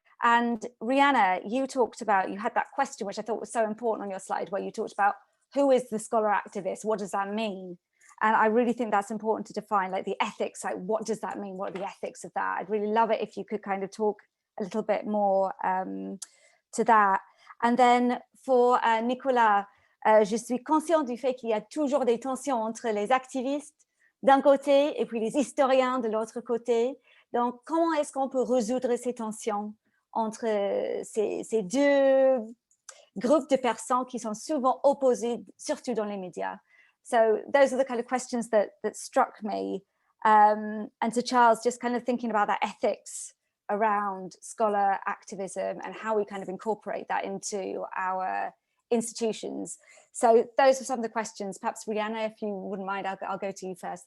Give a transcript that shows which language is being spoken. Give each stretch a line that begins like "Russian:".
English: And Rihanna, you talked about, you had that question, which I thought was so important on your slide, where you talked about who is the scholar activist? What does that mean? And I really think that's important to define, like the ethics, like what does that mean? What are the ethics of that? I'd really love it if you could kind of talk a little bit more to that. And then for Nicola,
French: je suis consciente du fait qu'il y a toujours des tensions entre les activistes d'un côté et puis les historiens de l'autre côté. Donc, comment est-ce qu'on peut résoudre ces tensions entre ces deux groupes de personnes qui sont souvent opposées, surtout dans les médias?
English: So those are the kind of questions that struck me. And to Charles, just kind of thinking about that ethics around scholar activism and how we kind of incorporate that into our institutions. So those are some of the questions. Perhaps Rihanna, if you wouldn't mind, I'll go to you first.